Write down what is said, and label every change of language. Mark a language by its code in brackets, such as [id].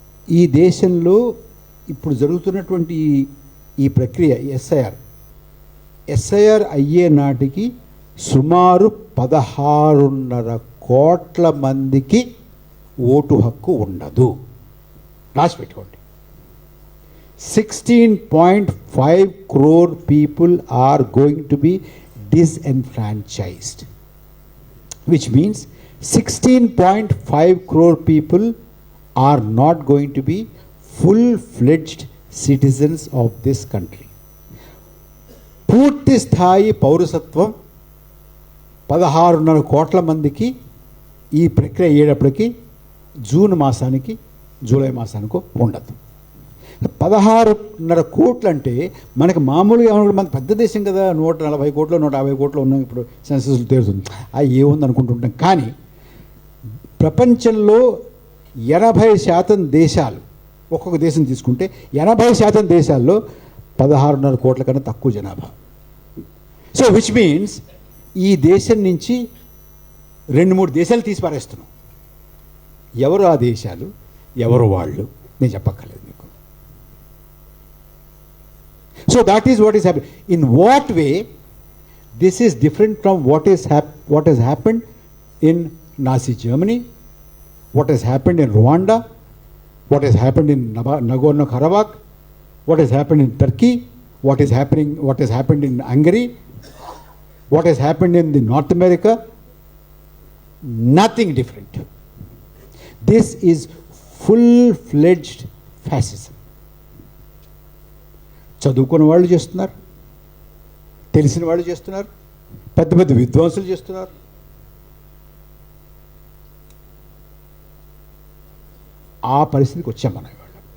[te] ఈ దేశంలో ఇప్పుడు జరుగుతున్నటువంటి ఈ ప్రక్రియ SIR అయ్యే నాటికి సుమారు 16.5 కోట్ల మందికి ఓటు హక్కు ఉండదు. రాసి పెట్టుకోండి. [en] 16.5 crore people are going to be disenfranchised, which means 16.5 crore people are not going to be full-fledged citizens of this country. [te] పూర్తి స్థాయి పౌరసత్వం 16.5 కోట్ల మందికి ఈ ప్రక్రియ అయ్యేటప్పటికి జూన్ మాసానికి, జూలై మాసానికో ఉండదు. 16.5 కోట్లు అంటే మనకి మామూలుగా మన పెద్ద దేశం కదా, 140 కోట్లు 150 కోట్లు ఉన్నాం. ఇప్పుడు సెన్సస్ తేరుతుంది, ఏముంది అనుకుంటుంటాం. కానీ ప్రపంచంలో 80% దేశాలు, ఒక్కొక్క దేశం తీసుకుంటే 80% దేశాల్లో 16.5 కోట్ల కన్నా తక్కువ జనాభా. [en] so which means [te] ఈ దేశం నుంచి 2-3 దేశాలు తీసి పారేస్తున్నాం. ఎవరు ఆ దేశాలు, ఎవరు వాళ్ళు, నేను చెప్పక్కర్లేదు మీకు. [en] So that is what is happening. In what way this is different from what has happened in Nazi Germany, what has happened in Rwanda, what has happened in Nagorno-Karabakh, what has happened in Turkey, what has happened in Hungary, what has happened in the North America. Nothing different. This is full-fledged fascism. [te] చదువుకున్న వాళ్ళు చేస్తున్నారు, తెలిసిన వాళ్ళు చేస్తున్నారు, పెద్ద పెద్ద విద్వాంసులు చేస్తున్నారు. ఆ పరిస్థితికి వచ్చాం మనం ఇవాళ.